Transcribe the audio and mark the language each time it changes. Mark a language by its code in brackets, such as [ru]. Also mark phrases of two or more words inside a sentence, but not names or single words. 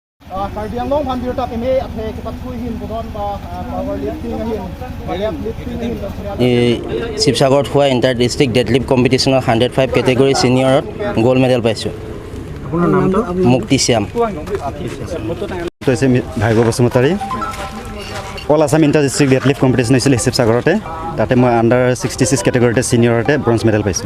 [brx] karbi anglong han bir ta ke me athe ke pat khui hin bodon ba [en] power lifting [brx] hin lifting hin [as] শিৱসাগৰত হোৱা [en] inter district deadlift competition [as] 105 [en] category senior gold medal [as] পাইছোঁ। আপোনাৰ নামটো? মুক্তি শ্যাম। হৈছে ভাৰ্গৱ বসুমতাৰী। [en] All Assam inter district deadlift competition [as] হৈছিল শিৱসাগৰতে। তাতে মই [en] under 66 category senior bronze medal [as] পাইছোঁ।